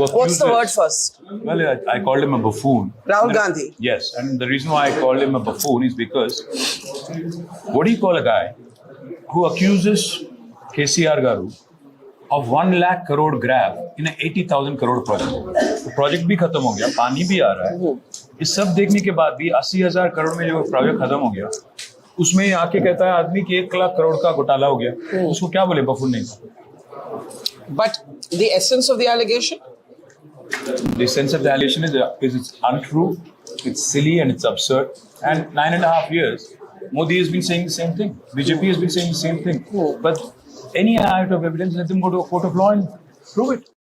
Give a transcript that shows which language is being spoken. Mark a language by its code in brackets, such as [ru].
[en] What's the word accuses... first? Well, I called him a buffoon. Rahul Gandhi. Yes, and the reason why I called him a buffoon is because what do you call a guy who accuses KCR Garu of 1 lakh crore grab in an 80,000 crore project? [hi] तो project भी खत्म हो गया, पानी भी आ रहा है. ये सब देखने के बाद भी 80,000 करोड़ में जो project खत्म हो गया, उसमें आके कहता है आदमी कि 1 लाख करोड़ का घोटाला हो गया. उसको क्या बोले? बफून नहीं. [en] But the essence of the allegation? The essence of the allegation is it's untrue, it's silly and it's absurd. And 9.5 years, Modi has been saying the same thing. BJP has been saying the same thing. But any item of evidence, let them go to a court of law and prove it.